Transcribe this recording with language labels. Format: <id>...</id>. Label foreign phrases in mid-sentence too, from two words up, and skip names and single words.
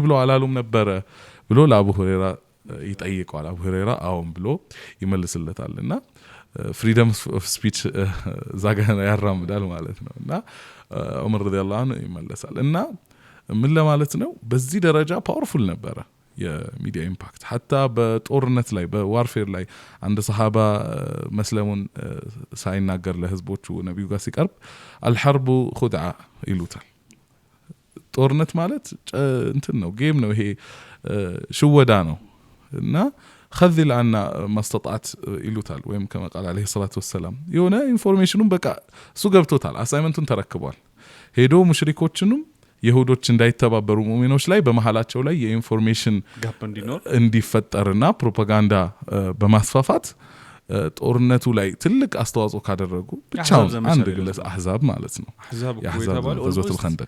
<am>ብሎ አላሉም ነበር ብሎ ለአቡ ሁረይራ ይጠይቀዋል አቡ ሁረይራ አዎን ብሎ ይመልስለታልና</am> <en>freedom of speech</en> <am>ዛጋ ያራምዳል ማለት ነውና ዑመር</am> <ar>رضي الله عنه</ar> <am>ይመለሳል እና ምን ለማለት ነው በዚህ ደረጃ ፓወርፉል ነበረ የሚዲያ ኢምፓክት حتى በጦርነት ላይ በዋርፌር ላይ አንድ ሰሃባ መስለሙን ሳይናገር ለህዝቦቹ ነብዩ ጋር ሲቀርብ</am> <ar>الحرب خدعه</ar> <am>ይሉታል ጦርነት ማለት እንትን ነው ጌም ነው ይሄ ሽወዳ ነው እና</am> <ar>خذل عنا ما استطعت</ar> <am>ይሉታል ወይም</am> <ar>كما قال عليه الصلاه والسلام</ar> <am>የሆነ ኢንፎርሜሽኑን በቃ እሱ ገብቶታል አሳይመንቱን ተረክቧል ሄዶ ሙሽሪኮችንም ይሁዶች እንዳይተባበሩ ሙእሚኖች ላይ በመሐላቸው ላይ የኢንፎርሜሽን ጋፕ እንዲፈጠርና ፕሮፓጋንዳ በማስፋፋት ጦርነቱ ላይ ትልቅ አስተዋጽኦ ካደረጉ ብቻው አንድ ግለሰብ አህዛብ ማለት ነው አህዛብ ወዘተ الخندق</am>